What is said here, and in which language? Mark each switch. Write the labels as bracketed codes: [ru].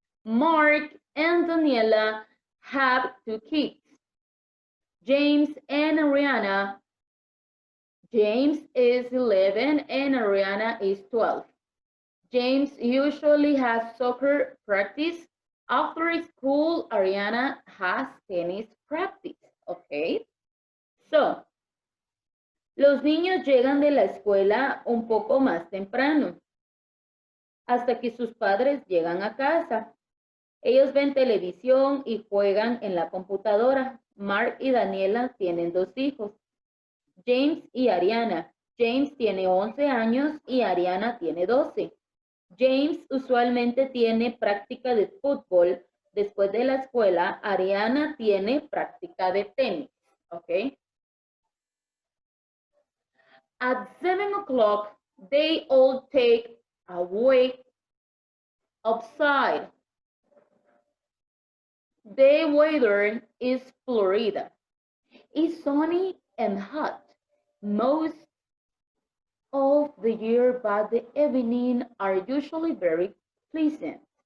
[en] Mark and Daniela have two kids, James and Ariana. James is 11 and Ariana is 12. James usually has soccer practice. After school, Ariana has tennis practice. Okay. [es] So, los niños llegan de la escuela un poco más temprano, hasta que sus padres llegan a casa. Ellos ven televisión y juegan en la computadora. Mark y Daniela tienen dos hijos, James y Ariana. James tiene 11 años y Ariana tiene 12. James usualmente tiene práctica de fútbol. Después de la escuela, Ariana tiene práctica de tenis. Okay. [en] At 7 o'clock, they all take a walk outside. The weather is Florida. It's sunny and hot most of the year, but the evenings are usually very pleasant.